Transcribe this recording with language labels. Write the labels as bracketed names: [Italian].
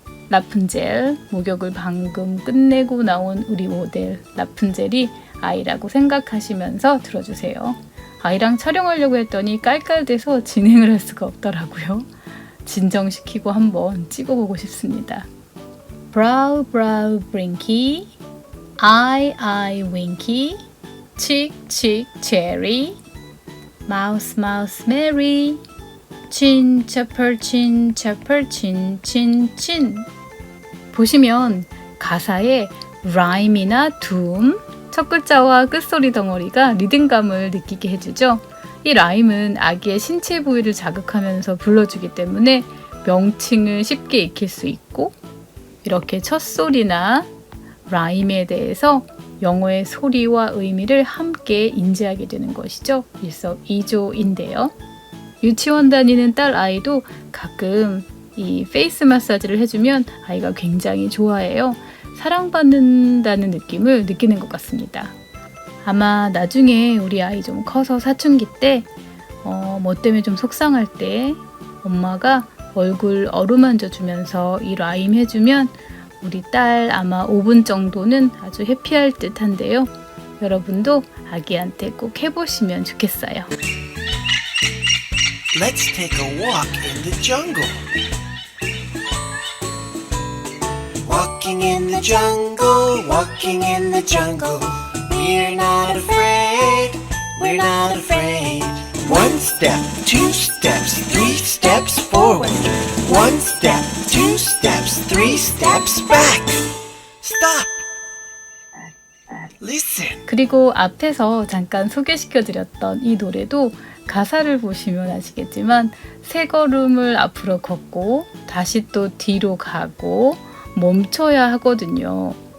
[Korean] 라푼젤, 목욕을 방금 끝내고 나온 우리 모델 라푼젤이 아이라고 생각하시면서 들어주세요. 아이랑 촬영하려고 했더니 깔깔대서 진행을 할 수가 없더라고요. 진정시키고 한번 찍어보고 싶습니다. [English] Brow, brow, blinky, eye, eye, winky, cheek, cheek, cherry, mouth, mouth, merry, chin, chopper, chin, chopper, chin, chin, chin. [Korean] 보시면 가사에 rhyme이나 doom, 첫 글자와 끝소리 덩어리가 리듬감을 느끼게 해주죠. 이 라임은 아기의 신체 부위를 자극하면서 불러주기 때문에 명칭을 쉽게 익힐 수 있고 이렇게 첫 소리나 라임에 대해서 영어의 소리와 의미를 함께 인지하게 되는 것이죠. 일석이조인데요. 유치원 다니는 딸 아이도 가끔 이 페이스 마사지를 해주면 아이가 굉장히 좋아해요. 사랑받는다는 느낌을 느끼는 것 같습니다. 아마 나중에 우리 아이 좀 커서 사춘기 때 뭐 때문에 좀 속상할 때 엄마가 얼굴 어루만져 주면서 이 라임 해주면 우리 딸 아마 5분 정도는 아주 해피할 듯 한데요. 여러분도 아기한테 꼭 해보시면 좋겠어요. [English] Let's take a walk in the jungle. Walking in the jungle, walking in the jungle. We're not afraid, we're not afraid. One step, two steps, three steps forward. One step, two steps, three steps back. Stop. Listen. [Korean] 그리고 앞에서 잠깐 소개시켜드렸던 이 노래도 가사를 보시면 아시겠지만 세 걸음을 앞으로 걷고 다시 또 뒤로 가고 멈춰야 하거든요.